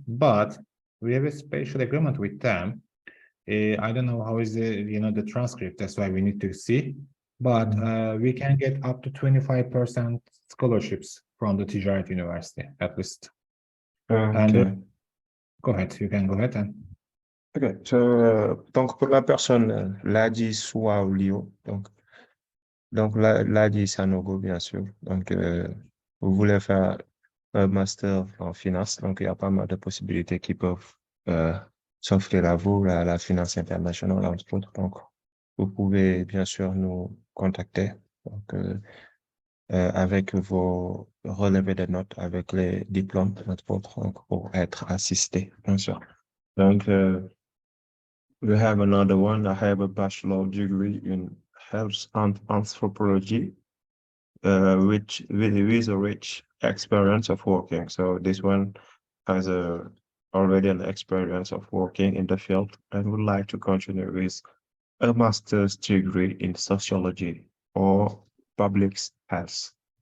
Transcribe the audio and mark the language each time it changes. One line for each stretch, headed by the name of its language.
English: But we have a special agreement with them. I don't know how is the transcript. That's why we need to see. But we can get up to 25% scholarships from the Ticaret University at least. Okay. Go ahead. You can go ahead and.
French: Ok, donc pour la personne, Ladi Souaolio, donc Ladi Sanogo, bien sûr. Donc, vous voulez faire un master en finance, donc il y a pas mal de possibilités qui peuvent s'offrir à vous, la finance internationale, entre autres. Donc, vous pouvez bien sûr nous contacter donc, avec vos relevés de notes, avec les diplômes, entre autres, donc, pour être assisté, bien sûr.
English: Donc, we have another one. I have a bachelor degree in health and anthropology, with a rich experience of working. So this one has already an experience of working in the field and would like to continue with a master's degree in sociology or public health.